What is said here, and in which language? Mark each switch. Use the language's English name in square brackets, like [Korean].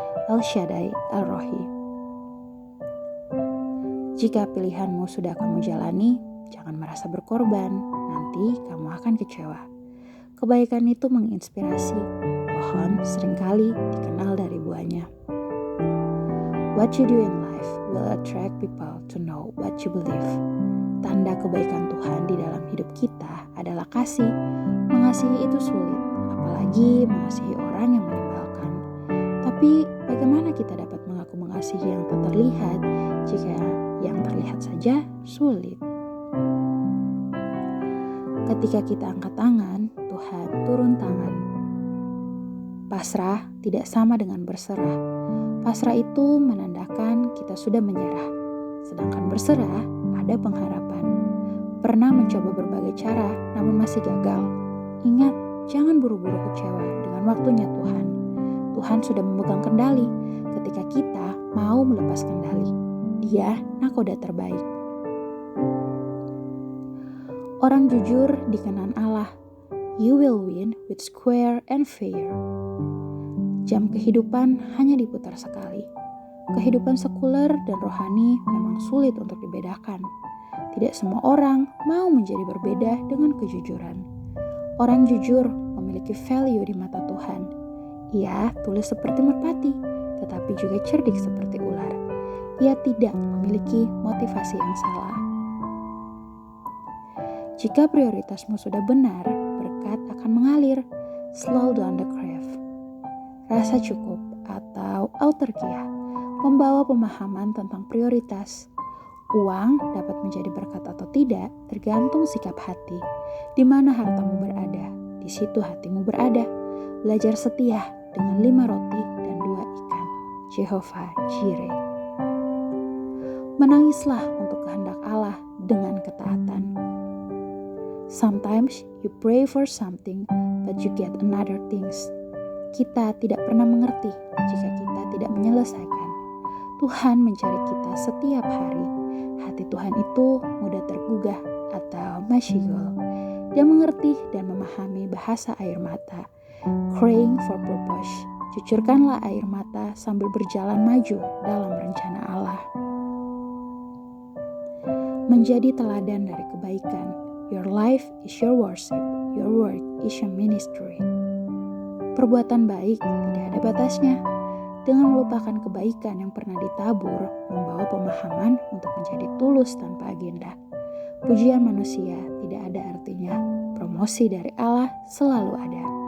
[Indonesian] El Shaddai, El Rohi. Jika pilihanmu sudah kamu jalani, jangan merasa berkorban. Nanti kamu akan kecewa. Kebaikan itu menginspirasi. Pohon seringkali dikenal dari buahnya. [English] What you do in life will attract people to know what you believe. [Indonesian] Tanda kebaikan Tuhan di dalam hidup kita adalah kasih. Mengasihi itu sulit, apalagi mengasihi orang yang menyebalkan. Tapi bagaimana kita dapat mengaku mengasihi yang tak terlihat jika yang terlihat saja sulit? Ketika kita angkat tangan, Tuhan turun tangan. Pasrah tidak sama dengan berserah. Pasrah itu menandakan kita sudah menyerah, sedangkan berserah ada pengharapan. Pernah mencoba berbagai cara, namun masih gagal. Ingat, jangan buru-buru kecewa dengan waktunya Tuhan. Tuhan sudah memegang kendali ketika kita mau melepas kendali. Dia nakoda terbaik. Orang jujur dikenan Allah. [English] You will win with square and fair. [Indonesian] Jam kehidupan hanya diputar sekali. Kehidupan sekuler dan rohani memang sulit untuk dibedakan. Tidak semua orang mau menjadi berbeda dengan kejujuran. Orang jujur memiliki value di mata Tuhan. Ia tulus seperti merpati, tetapi juga cerdik seperti ular. Ia tidak memiliki motivasi yang salah. Jika prioritasmu sudah benar, berkat akan mengalir. Slow down the crave. Rasa cukup atau autarkia membawa pemahaman tentang prioritas. Uang dapat menjadi berkat atau tidak tergantung sikap hati. Di mana hartamu berada, di situ hatimu berada. Belajar setia dengan 5 roti dan 2 ikan. Jehovah Jireh. Menangislah untuk kehendak Allah dengan ketaatan. [English] Sometimes you pray for something, but you get another things. [Indonesian] Kita tidak pernah mengerti jika kita tidak menyelesaikan. Tuhan mencari kita setiap hari. Hati Tuhan itu mudah tergugah atau masyigol. Dia mengerti dan memahami bahasa air mata. Crying for purpose. Cucurkanlah air mata sambil berjalan maju dalam rencana Allah. Menjadi teladan dari kebaikan. [English] Your life is your worship. Your work is your ministry. [Indonesian] Perbuatan baik tidak ada batasnya. Dengan melupakan kebaikan yang pernah ditabur, membawa pemahaman untuk menjadi tulus tanpa agenda. Pujian manusia tidak ada artinya. Promosi dari Allah selalu ada.